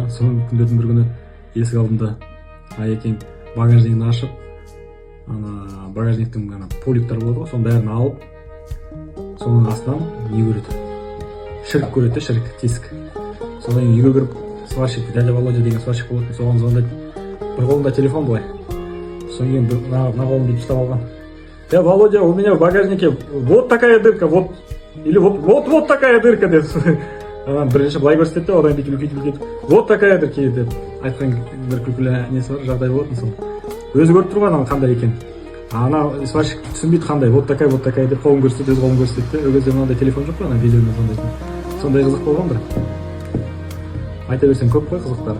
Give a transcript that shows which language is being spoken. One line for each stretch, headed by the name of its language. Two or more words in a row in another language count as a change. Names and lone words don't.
Kazakh: Соның күндердің бір күні есік алдында Аякең багажнигін ашып, багажниктің поликтар болады ғой, соның бәрін алып, соның астынан не көреді? Шірік көреді, шірік, тесік. Содан кейін үйге кіріп, сварщик, дядя Володя деген сварщик болатын, соған звондайды. Бір қолында телефон былай. Содан кейін на қолымды ұстап алған.
Russian: Я, Володя, у меня в багажнике вот такая дырка, вот, или вот такая дырка деп.
Kazakh: Бірінші былай көрсетеді, одан кейін үлкейтіп,
Russian: вот такая дырка
Kazakh: деп айтқан бір күлкілі несі бар, жағдай болатын сол. Өзі көріп тұрған қандай екен. Ана сварщик түсінбейді қандай,
Russian: вот такая
Kazakh: деп қолын көрсетеді, өз қолын көрсетеді. Ол кезде мынандай телефон жоқ қой, ана видеоны сондай қызық болған бір. Айта берсең көп қой қызықтары.